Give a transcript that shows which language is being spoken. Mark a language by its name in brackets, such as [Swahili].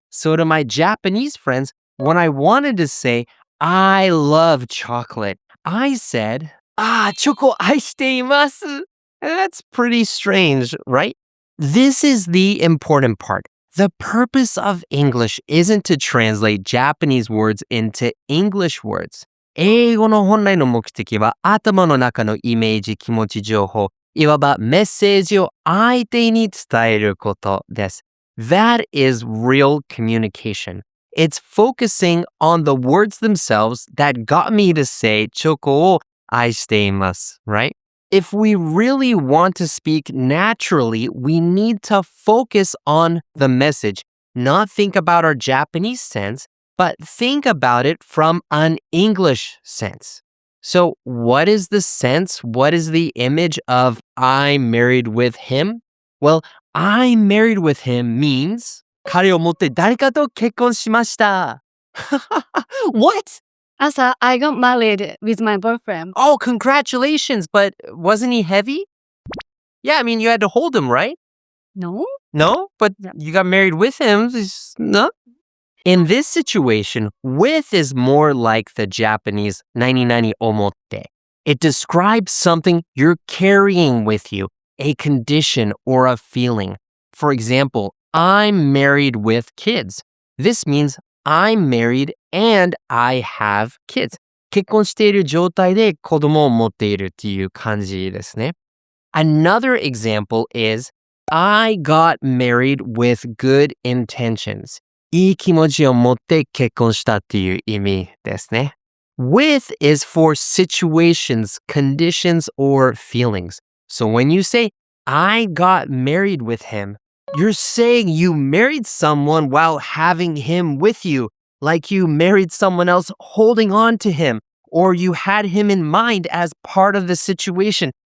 [English] So to my Japanese friends, when I wanted to say, I love chocolate, I said, [Japanese] チョコ愛しています. [English] That's pretty strange, right? This is the important part. The purpose of English isn't to translate Japanese words into English words. [Japanese] 英語の本来の目的は頭の中のイメージ、気持ち、情報、いわばメッセージを相手に伝えることです。 [English] That is real communication. It's focusing on the words themselves that got me to say [Japanese] チョコを愛しています, [English] right? If we really want to speak naturally, we need to focus on the message, not think about our Japanese sense, but think about it from an English sense. So what is the sense? What is the image of I married with him? Well, I married with him means [Japanese] 彼を持って誰かと結婚しました. [English] What? Asa, I got married with my boyfriend. Oh, congratulations, but wasn't he heavy? Yeah, I mean, you had to hold him, right? No? No? But you got married with him. No? In this situation, with is more like the Japanese [Japanese] 何々思って. [English] It describes something you're carrying with you, a condition or a feeling. For example, I'm married with kids. This means I'm married and I have kids. [Japanese] 結婚している状態で子供を持っているっていう感じですね。 [English] Another example is I got married with good intentions. [Japanese] いい気持ちを持って結婚したっていう意味ですね。 [English] With is for situations, conditions, or feelings. So when you say, I got married with him, you're saying you married someone while having him with you, like you married someone else holding on to him, or you had him in mind as part of the situation.